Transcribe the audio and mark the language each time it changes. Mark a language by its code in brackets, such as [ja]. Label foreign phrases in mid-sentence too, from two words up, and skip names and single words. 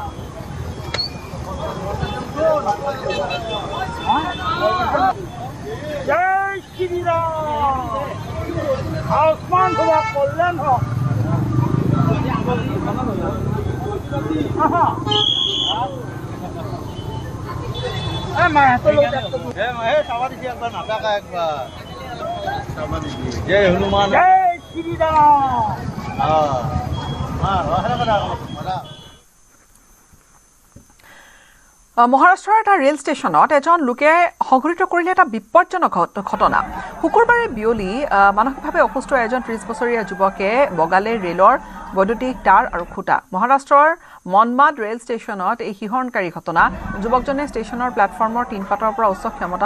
[hi] जय श्री राम आसमान हुआ कल्याण हो जय हनुमान जय श्री राम [as] মহাৰাষ্ট্ৰৰ এটা ৰেল ষ্টেচনত এজন লোকে সংঘটিত কৰিলে এটা বিপজ্জনক ঘটনা। শুকুৰবাৰে বিয়লি মানসিকভাৱে অসুস্থ এজন 30 বছৰীয়া যুৱকে বগালে ৰেলৰ বৈদ্যুতিক তাঁৰ আৰু খুঁটা মহাৰাষ্ট্ৰৰ মনমাড ৰেল ষ্টেচনত এই শিহৰণকাৰী ঘটনা যুৱকজনে ষ্টেচনৰ প্লেটফৰ্মৰ তিনপাতৰ পৰা উচ্চ ক্ষমতা